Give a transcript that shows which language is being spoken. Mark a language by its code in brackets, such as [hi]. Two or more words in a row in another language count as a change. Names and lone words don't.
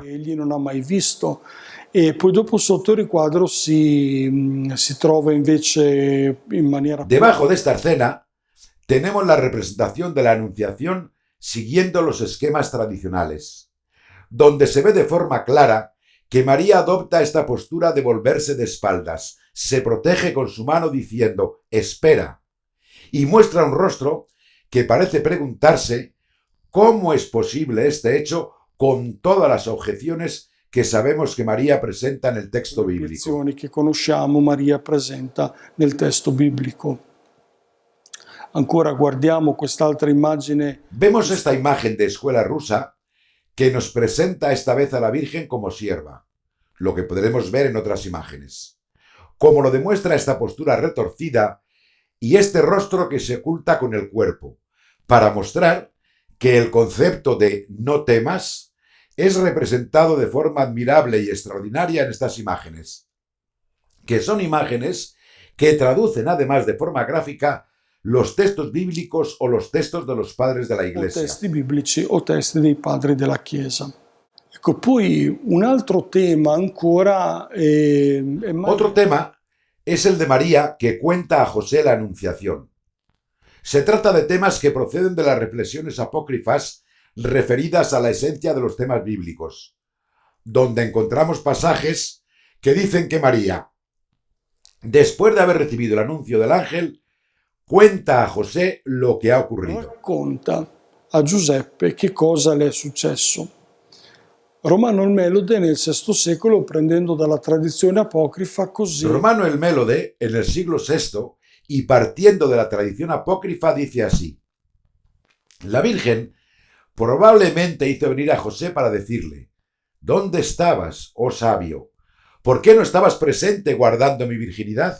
[it] Egli non ha mai visto. E poi dopo sotto il riquadro si trova invece in maniera... [es] Debajo de esta escena tenemos la representación de la Anunciación siguiendo los esquemas tradicionales, donde se ve de forma clara que María adopta esta postura de volverse de espaldas, se protege con su mano diciendo «espera» y muestra un rostro que parece preguntarse cómo es posible este hecho con todas las objeciones que sabemos que María presenta en el texto bíblico. [it] che conosciamo Maria presenta nel testo biblico. Ancora guardiamo quest'altra immagine. [es] Vemos esta imagen de escuela rusa que nos presenta esta vez a la Virgen como sierva, lo que podremos ver en otras imágenes, como lo demuestra esta postura retorcida y este rostro que se oculta con el cuerpo, para mostrar que el concepto de no temas es representado de forma admirable y extraordinaria en estas imágenes, que son imágenes que traducen además de forma gráfica los textos bíblicos o los textos de los padres de la O Iglesia. [it] testi biblici o testi dei padri della Chiesa. Ecco, poi un altro tema ancora [es] Otro tema es el de María que cuenta a José la Anunciación. Se trata de temas que proceden de las reflexiones apócrifas referidas a la esencia de los temas bíblicos, donde encontramos pasajes que dicen que María, después de haber recibido el anuncio del ángel, cuenta a José lo que ha ocurrido. [it] racconta a Giuseppe che cosa le è successo. Romano il Melode nel VI secolo, prendendo dalla tradizione apocrifa così. [es] Romano el Mélode, en el siglo VI, y partiendo de la tradición apócrifa, dice así: la Virgen probablemente hizo venir a José para decirle: ¿dónde estabas, oh sabio? ¿Por qué no estabas presente guardando mi virginidad?